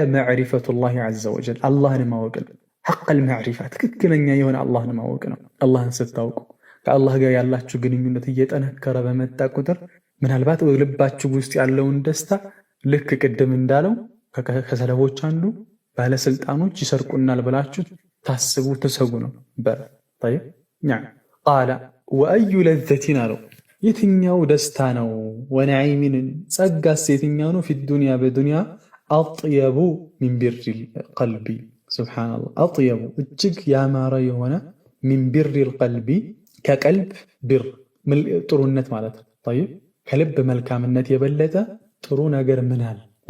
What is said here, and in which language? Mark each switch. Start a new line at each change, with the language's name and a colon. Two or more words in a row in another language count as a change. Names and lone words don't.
Arabic: معرفة الله عز وجل
Amharic: አላህን ማወቅ ነው።
Arabic: حق المعرفة
Amharic: ትክክለኛ የሆነ አላህን ማወቅ ነው። አላህን ስታውቁ ከአላህ ጋር ያላችሁ ግንኙነት እየጠነከረ በመጣ ቁጥር ምናልባት ልባችሁ ውስጥ ያለውን ደስታ ልክ ቅድም እንዳለው ከሰለፎች አንዱ ባለስልጣኖች ይሰርቁናል ብላችሁ ታስቡ ተሰጉ ነው።
Arabic: طيب نعم قال واي لذة
Amharic: አለው የትኛው ደስታ ነው? ወነዒምን ጸጋስ የትኛው ነው?
Arabic: في الدنيا
Amharic: በዱንያ
Arabic: أطيب من بر القلب سبحان الله أطيب
Amharic: እጅግ ያማረ የሆነ
Arabic: من بر القلب
Amharic: ከቀልብ ቢር ጥሩነት ማለት ነው። طيب ከልብ መልካምነት የበለጠ ጥሩ ነገር ምን አለ?